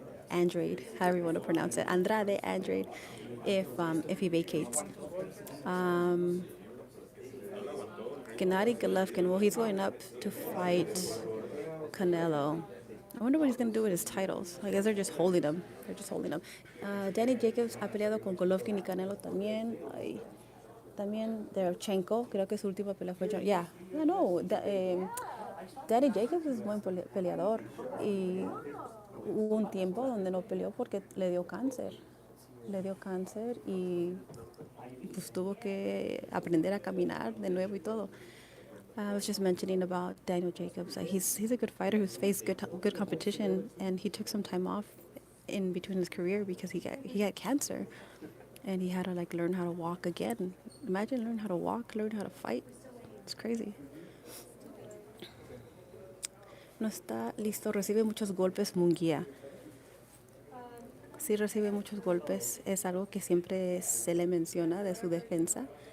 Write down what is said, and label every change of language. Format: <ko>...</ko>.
<en>Andrade, however you want to pronounce it, Andrade Andrade, if he vacates. Gennady Golovkin, well, he's going up to fight Canelo. I wonder what he's going to do with his titles. I guess they're just holding them. They're just holding them.</en> <es>Danny Jacobs ha peleado con Golovkin y Canelo también. También Derevchenko, creo que su última pelea fue...</es> <en>Yeah, no,</en> <es>Danny Jacobs es buen peleador. Y hubo un tiempo donde no peleó porque le dio cáncer. Le dio cáncer y pues tuvo que aprender a caminar de nuevo y todo.</es> <en>I was just mentioning about Daniel Jacobs. He's a good fighter who's faced good competition, and he took some time off in between his career because he got cancer, and he had to like learn how to walk again. Imagine learn how to walk, learn how to fight. It's crazy.</en> <es>No está listo, recibe muchos golpes Munguía. Sí recibe muchos golpes, es algo que siempre se le menciona de su defensa.</es>